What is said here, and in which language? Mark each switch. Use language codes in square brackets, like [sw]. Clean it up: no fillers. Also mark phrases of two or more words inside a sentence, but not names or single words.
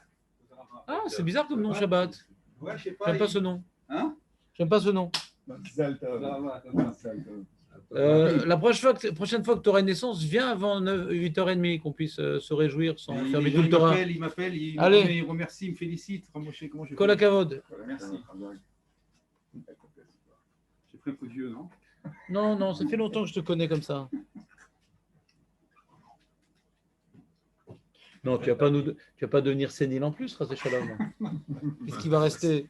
[fr] Ah, c'est bizarre comme nom, Shabbat. Ouais, je sais pas. J'aime pas ce nom. Hein? J'aime pas ce nom. [he] מזל טוב מזל טוב. [fr] La prochaine fois que tu auras une naissance, viens avant 8h30 qu'on puisse se réjouir sans fermer tout le Torah. Il m'appelle, il remercie, il me félicite. Comment je fais? [he] כל הכבוד. [fr] Merci. J'ai pris un coup de vieux, non? Non, ça fait longtemps que je te connais comme ça. Non, tu vas pas devenir sénile en plus, Razé Shalom. Qu'est-ce qui va rester?